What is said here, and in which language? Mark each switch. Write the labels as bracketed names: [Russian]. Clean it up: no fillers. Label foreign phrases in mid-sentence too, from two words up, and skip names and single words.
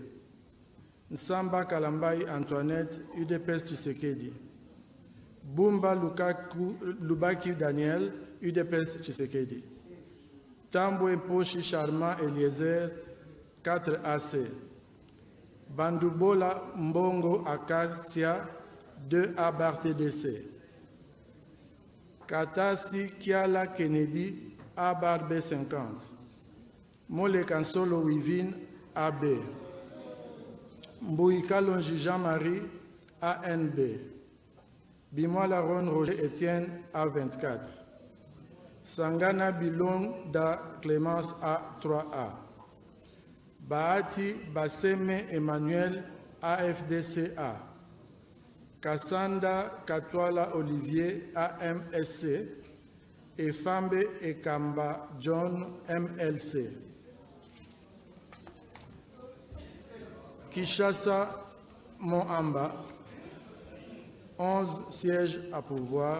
[French] Nsamba Kalambai Antoinette, UDPS Tshisekedi. Bumba Lubaki Daniel, UDPS Tshisekedi. Tambwe Poshi Charmant Eliezer, 4 AC. Bandubola Mbongo Acacia, 2 A bar TDC. Katasi Kiala Kennedy, A bar B50. Mole Kansolo Wivine, AB. Mbouikalonji Jean-Marie, ANB. Bimola Ron Roger Etienne, A24. Sangana Bilong da Clémence, A3A. Bahati Basseme Emmanuel, AFDCA. Kassanda Katwala Olivier, AMSC. Et Fambe Ekamba John, MLC. Kishasa Moamba, 11 sièges à pourvoir.